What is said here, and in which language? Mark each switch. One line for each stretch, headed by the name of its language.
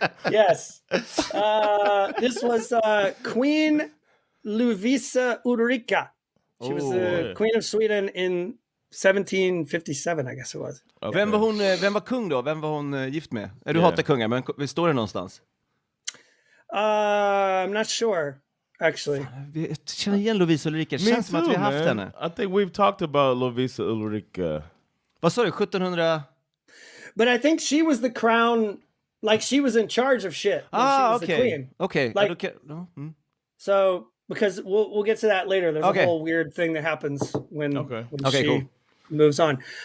English: Yes. This was Queen Lovisa Ulrika. She was the Queen of Sweden in 1757, I guess it was.
Swedish: Okay. Vem var kung då? Vem var hon gift med? Du hatar kungar, men vi står det någonstans?
English: I'm not sure, actually.
Swedish: Jag känner igen Lovisa Ulrika. Det känns som att vi har haft henne.
English: I think we've talked about Lovisa Ulrika.
Swedish: Vad sa du? 1700?
English: But I think she was the crown, like she was in charge of shit when she was the queen. Okay. Like, so, because we'll get to that later. There's a whole weird thing that happens when she moves on.